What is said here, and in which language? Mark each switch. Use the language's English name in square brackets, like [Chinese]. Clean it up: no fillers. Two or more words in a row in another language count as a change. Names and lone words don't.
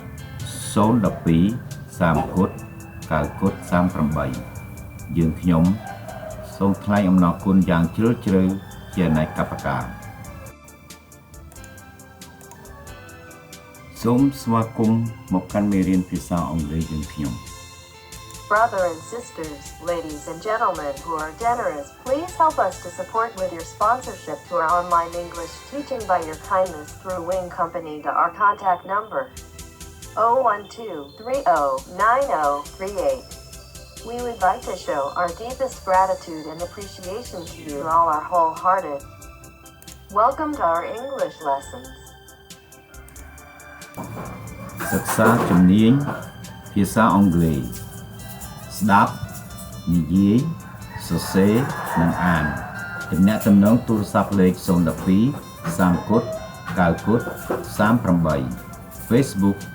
[Khmer] 012 30 9 38 យើងខ្ញុំសូមថ្លែងអំណរគុណយ៉ាងជ្រាលជ្រៅជាអនេកប្បការសូមស្វាគមន៍មកកាន់មេរៀនភាសាអង់គ្លេសយើងខ្ញុំ [English] Brothers and sisters, ladies and gentlemen who are generous, please help us to support with your sponsorship to our online English teaching by your kindness through Wing Company to our contact number 012309038. We would like to show our deepest gratitude and appreciation to you all our wholehearted. Welcome to our English lessons. [Khmer] សិក្សាជំនាញភាសាអង់គ្លេសស្ដាប់និយាយសរសេរនិងអានទំនាក់ទំនងទូរស័ព្ទលេខ012 30 9 38 Facebook